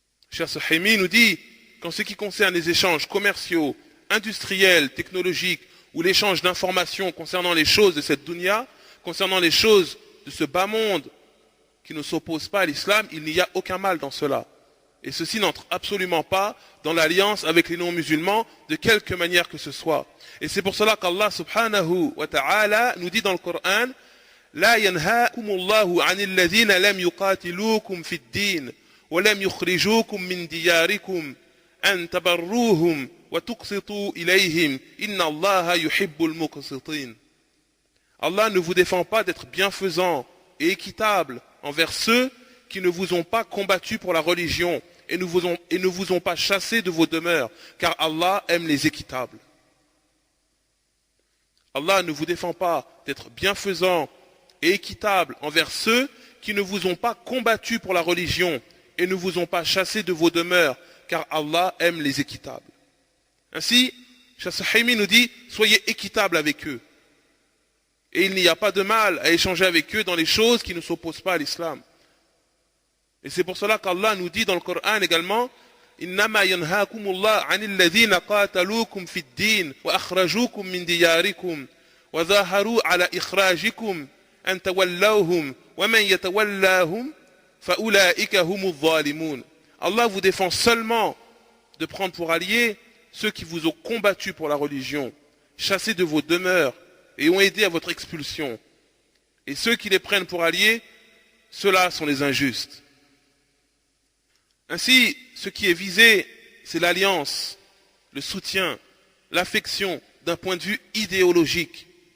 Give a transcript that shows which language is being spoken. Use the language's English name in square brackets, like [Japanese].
[French] Cheikh Suhaimi nous dit qu'en ce qui concerne les échanges commerciaux, industriels, technologiques ou l'échange d'informations concernant les choses de cette dunya, concernant les choses de ce bas monde qui ne s'opposent pas à l'islam, il n'y a aucun mal dans cela. Et ceci n'entre absolument pas dans l'alliance avec les non-musulmans de quelque manière que ce soit. Et c'est pour cela qu'Allah subhanahu wa ta'ala nous dit dans le Coran [Arabic] لا ينهاكم الله عن الذين لم يقاتلوكم في الدين ولم يخرجوكم من دياركم أن تبروهم وتقسطوا إليهم إن الله يحب المقسطين. [French] Allah ne vous défend pas d'être bienfaisant et équitable envers ceux qui ne vous ont pas combattu pour la religion et ne vous ont pas chassé de vos demeures, car Allah aime les équitables. Allah ne vous défend pas d'être bienfaisant et équitable envers ceux qui ne vous ont pas combattu pour la religion et ne vous ont pas chassé de vos demeures, car Allah aime les équitables. Ainsi, Cheikh Suhaimi nous dit, soyez équitables avec eux. Et il n'y a pas de mal à échanger avec eux dans les choses qui ne s'opposent pas à l'islam. Et c'est pour cela qu'Allah nous dit dans le Coran également [Arabic] إنما ينهاكم الله عن الذين قاتلوكم في الدين وأخرجوكم من دياركم وظاهروا على إخراجكم أن تولوهم ومن يتولاهم فأولئك هم الظالمون. [French] Allah vous défend seulement de prendre pour alliés ceux qui vous ont combattu pour la religion, chassés de vos demeures et ont aidé à votre expulsion. Et ceux qui les prennent pour alliés, ceux-là sont les injustes. Ainsi, ce qui est visé, c'est l'alliance, le soutien, l'affection d'un point de vue idéologique.